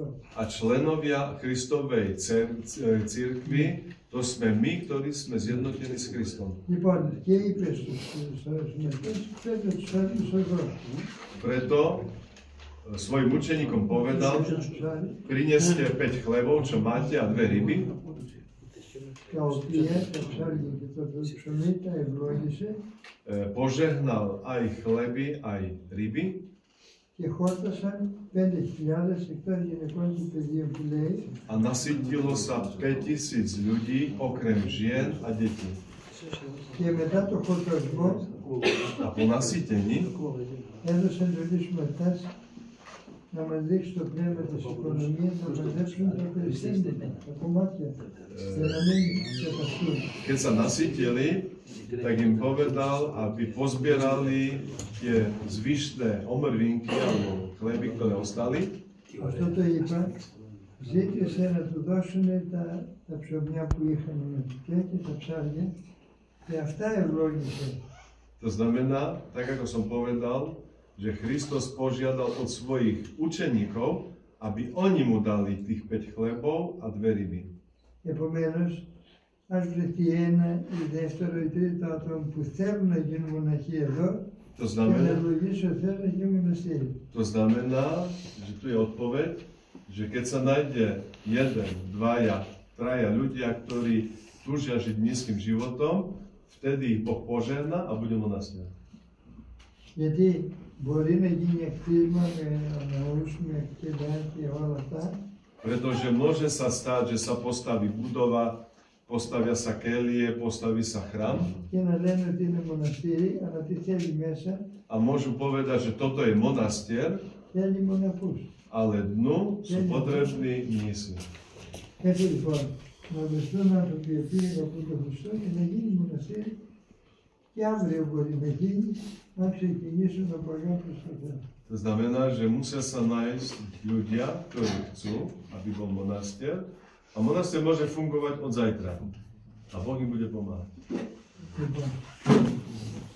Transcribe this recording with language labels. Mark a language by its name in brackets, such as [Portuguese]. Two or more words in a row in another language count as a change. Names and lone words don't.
[Slovak] A členovia Kristovej církvy, to sme my, ktorí sme zjednotení s Kristom. [Greek] Λοιπόν, και είπε στους συμμετέχοντες, φέρτε τους άλλους εδώ. [Slovak] Preto svojim učeníkom povedal, prineste 5 chlebov, čo máte, a 2 ryby. [Greek] Τα οποία τα ψάρια και το ψωμί τα ευλόγησε [Slovak] Požehnal aj chleby, aj ryby [Greek] και χόρτασαν 5.000 εκτός γυναικών και παιδίων που λέει [Slovak] a nasytilo sa 5,000 ľudí, okrem žien a detí. [Greek] και μετά το χορτασμό [Slovak] A po nasytení [Greek] έδωσαν εντολή στους μαθητάς να μας δείξει το πνεύμα της οικονομίας, να μαζέψουν τα περισσότερα, τα κομμάτια, και να μην καταστούν. [Slovak] Keď sa nasytili, tak im povedal, aby pozbierali tie zvyšné omrvinky alebo chleby, ktoré ostali. [Greek] Αυτό το είπα, ζήτησε να του δώσουν τα ψωμιά που είχαν και τα ψάρια και αυτά ευλόγησε. [Slovak] To znamená, tak ako som povedal, že Kristus požiadal od svojich učeníkov, aby oni mu dali tých 5 chlebov a 2 ryby. [Greek] Επομένως, ας βρεθεί ένα ή δεύτερο ή τρίτο άτομο που θέλουν να γίνουν μοναχοί εδώ [Slovak] To [Greek] και να [Slovak] znamená, [Greek] ευλογήσει ο Θεός να γίνουν μοναστήρι. [Slovak] to znamená, že tu je odpoveď, že keď sa nájde 1, 2, 3 ľudia, ktorí túžia žiť nízkym životom, vtedy ich Boh požehná a bude monastier. [Greek] Γιατί μπορεί να γίνει κτίσμα με ναούς, με κτηριά και όλα αυτά, [Slovak] Pretože môže sa stať, že sa postaví budova, postavia sa kelie, postaví sa chrám [Greek] και να λένε ότι είναι μοναστήρι, αλλά τι θέλει μέσα, [Slovak] a môžu povedať, že toto je monastier, [Greek] θέλει μοναχούς. [Slovak] ale dnu sú potrební mnísi. [Greek] Έτσι λοιπόν, να βρεθούν άνθρωποι οι οποίοι αγαπούν τον Χριστό και να γίνει μοναστήρι και αύριο μπορεί να γίνει, να ξεκινήσουν από αγάπη στο Θεό. [Slovak] To znamená, že musia sa nájsť ľudia, ktorí chcú, aby bol monastier. A monastier môže fungovať od zajtra. A Boh im bude pomáhať. [Greek] Λοιπόν,